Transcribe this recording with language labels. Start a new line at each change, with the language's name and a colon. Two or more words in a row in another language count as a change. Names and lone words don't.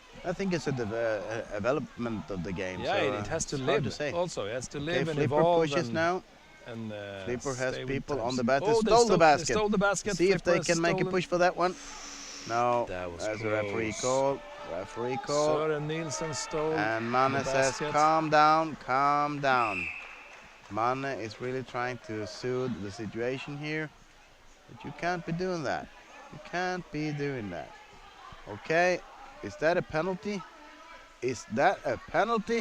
English: I think it's a development of the game. Yeah, so, it has to it's hard live. to say. Also, it has to Okay, live and Flipper evolve. pushes and, now. And Flipper has stay with people times. on the basket. Oh, Stole the basket. They stole the basket. See if Flipper they has can make a stolen. push for that one. No, That was that's a referee close. call. Referee call. Søren Nielsen stole. And Manne the says, basket. calm down, calm down. Manne is really trying to soothe the situation here. But you can't be doing that. You can't be doing that. Okay, is that a penalty? Is that a penalty?